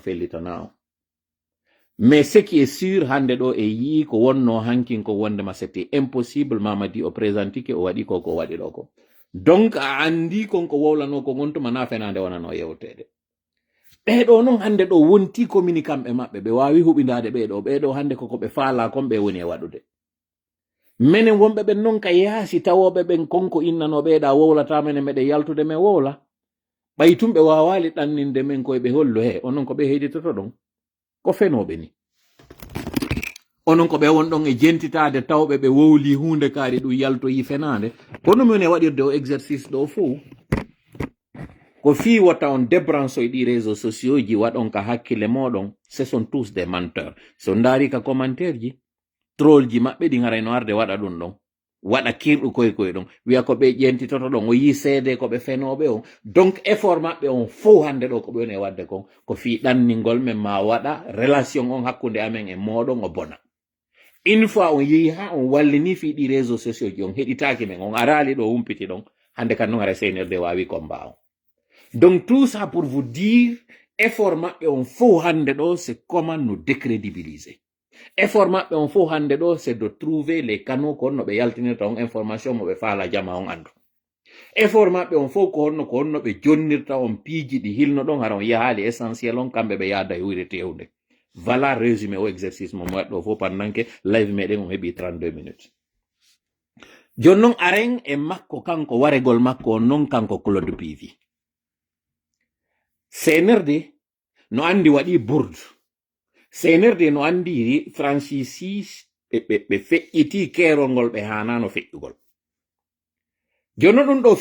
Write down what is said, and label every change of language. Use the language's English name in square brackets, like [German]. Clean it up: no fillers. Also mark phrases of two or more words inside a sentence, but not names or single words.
[Fula] fellitana o [French] mais ce qui est sûr [Fula] hande ɗo e yii ko wonno hankin ko wondema [French] c'était impossible [Fula] mamadi o présentike o waɗi ko waɗi ɗo ko donc a andi konko wowlano ko gontuma na fenande wonano yewtede ɓeɗo noon hande ɗo wonti communicant ɓe maɓɓe ɓe wawi huɓidade ɓeɗo hande koko ɓe faala kon ɓe woni e waɗude minen wonɓe ɓen noon ka yaasi tawoɓe ɓen konko innano ɓeeɗa wowlata mene meɗe yaltude men wowla ɓay tum ɓe wawali ɗanninde men koye ɓe hollo he onon ko ɓe heɗitoto ɗon ko fenoɓe ni onon ko ɓe won ɗon e jentitade tawɓe ɓe wowli hunde kaari ɗum yaltoyi fenade kono min e waɗirde o exercice ɗo fou ko fi wata on débranche ɗi réseaux sociaux ji waɗon ka hakkille moɗon [French] ce sont tous des menteurs [Fula] so ndaari ka commentaire ji troll ji maɓɓe ɗi garayno arde waɗa ɗum ɗon waɗa kirɗu koye ɗon wiya ko ɓe ƴentitoto ɗon o yi seede ko ɓe fenoɓe on donc effort maɓɓe on fo hande ɗo ko ɓe woni e wadde kon ko fi ɗanningol men ma waɗa relation on hakkude amen e moɗon o bona [French] une fois [Fula] on yehi ha on wallini fi ɗi réseaux sociaux ji on heɗitaki men on arali ɗo humpiti ɗon hande kan noon ara seinirde wawi combat on donc [French] tout ça pour vous dire [Fula] effort maɓɓe on fo hande ɗo [French] c'est comment nous décrédibiliser [Fula] effort maɓɓe on fo hande ɗo [French] c'est de trouver les canaux [Fula] ko honno ɓe yaltinirta on information mo ɓe faala jama on andu effort maɓɓe on fo ko honno ɓe jonnirta on piiji ɗi hilno ɗon hara on yahali essentiel on kamɓe ɓe yaada e huyre tewde [French] voilà résumé [Fula] o exercice mo waɗɗo fo [French] pendant que [Fula] live meɗen on heɓi 32 minutes joni noon aren e makko kanko waregol makko on noon kanko Claude Pivi senerde no andi waɗi bourde senerde no andi franchisi ɓe feƴƴiti keerol ngol ɓe hanano feƴƴugol jono ɗum ɗo